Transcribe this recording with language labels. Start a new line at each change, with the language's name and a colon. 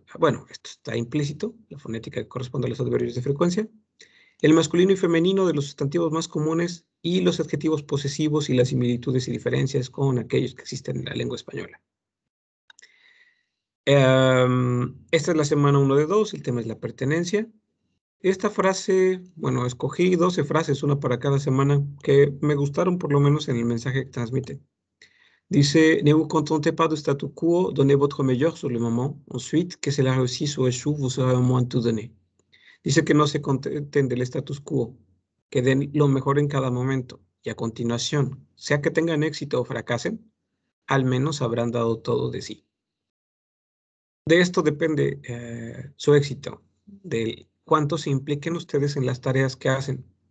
Spanish: Bueno, esto está implícito, la fonética que corresponde a los adverbios de frecuencia, el masculino y femenino de los sustantivos más comunes y los adjetivos posesivos y las similitudes y diferencias con aquellos que existen en la lengua española. Esta es la semana 1 de 2, el tema es la pertenencia. Esta frase, bueno, escogí 12 frases, una para cada semana, que me gustaron por lo menos en el mensaje que transmite.
French: Dice, ne vous contentez pas du statu quo, donnez votre meilleur sur le moment. Ensuite, que cela réussisse ou échoue, vous serez au moins tout donné.
Spanish: Dice que no se contenten del status quo, que den lo mejor en cada momento. Y a continuación, sea que tengan éxito o fracasen, al menos habrán dado todo de sí. De esto depende su éxito, de cuánto se impliquen ustedes en las tareas que hacen.